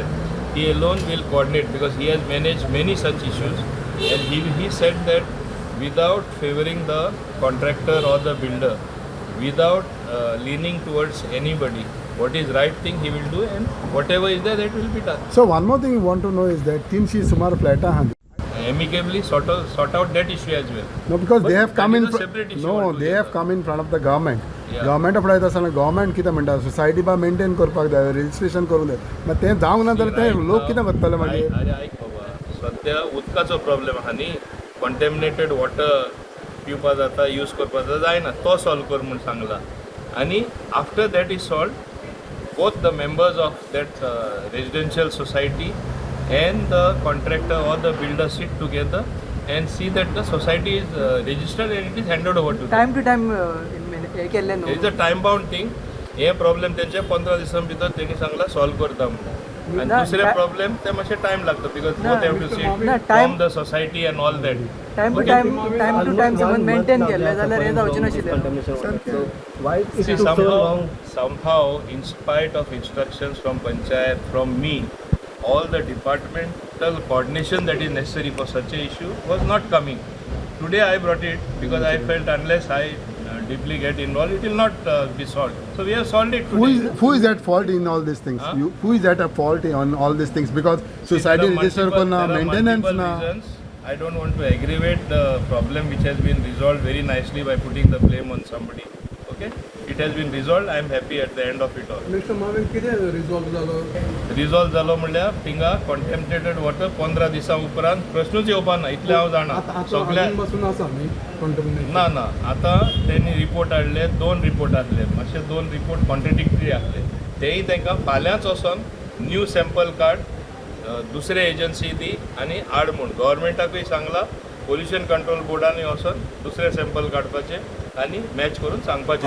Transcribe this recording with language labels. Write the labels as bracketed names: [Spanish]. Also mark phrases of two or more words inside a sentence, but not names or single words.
[English] He alone will coordinate because he has managed many such issues, and he said that without favoring the contractor or the builder, without leaning towards anybody, what is right thing he will do, and whatever is there, that will be done. So one more thing you want to know is that Tinshi Sumar Flata Amicably sort out that issue as well. No, because But they have come that in. is a separate issue No, they altogether. have come in front of the government. Yeah. [Konkani] Government of Florida असताना government कितें म्हणटा सोसायटी बा मेंटेन करपाक जाय रजिस्ट्रेशन करून जाय मागीर तें जावंक ना जाल्यार ते लोक कितें करतले मागीर अरे ऐक बाबा, सध्या उदकाचो प्रॉब्लेम आहा न्ही, [English] contaminated water [Konkani] पिवपा जाता, यूज करपा जाता, जायना, तो सॉल्व कर म्हूण सांगला. [English] आनी after that is solve, both the members of that residential society and the contractor or the builder sit together and see that the society is registered and it is handed over to them. time to time [Konkani] हे केल्ले न्हू. [English] It is a time bound thing. [Konkani] हे प्रॉब्लेम त्यांच्या 15 दिसां भितर त्यांनी सांगला सॉल्व करता म्हणून. आणि ना, दुसरे टा- प्रॉब्लेम ते मातशे टाइम लागता बिकॉज ना, [English] both have to [Konkani] ना, [English] सीट time- from the society and all that. time to time [Konkani] समज मेंटेन केल्ले जाल्यार हे जावचें नाशिल्लें. [English] So why it See, took so long? somehow, in spite of instructions from Panchayat, from me, all the departmental coordination that is necessary for such a issue was not coming. Today I brought it because I felt unless I deeply get involved, it will not be solved. So we have solved it today. who is at fault in all these things? Huh? Who is at a fault on all these things? Because See, society there are register multiple- [Konkani] करना, [English] there are maintenance multiple [Konkani] ना. [English] reasons. I don't want to aggravate the problem which has been resolved very nicely by putting the blame on somebody. Okay? It has been resolved. I am happy at the end of it all. [Konkani] मिस्टर मावेल कितें रिजॉल्व जालो रिजॉल्व जालो म्हणल्यार थिंगा [English] contaminated water [Konkani] 15 दिसां उपरांत प्रश्नूच येवपा ना, इतलें हांव जाणा. आतां सगळ्या आजून पासून आसा न्ही कंटमिनेशन ना ना, आतां त्यांनी रिपोर्ट हाडले, 2 रिपोर्ट हाडले, मातशे 2 रिपोर्ट कॉन्ट्रडिक्टरी आसले. तेय तांकां फाल्यांच वचोन [English] new sample card [Konkani] दुसरे एजन्सी दी आनी हाड म्हूण गव्हर्मेंटाकूय सांगला, पोल्युशन कंट्रोल बोर्डानूय वचोन दुसरे सॅम्पल काडपाचे आनी मॅच करून सांगपाचें.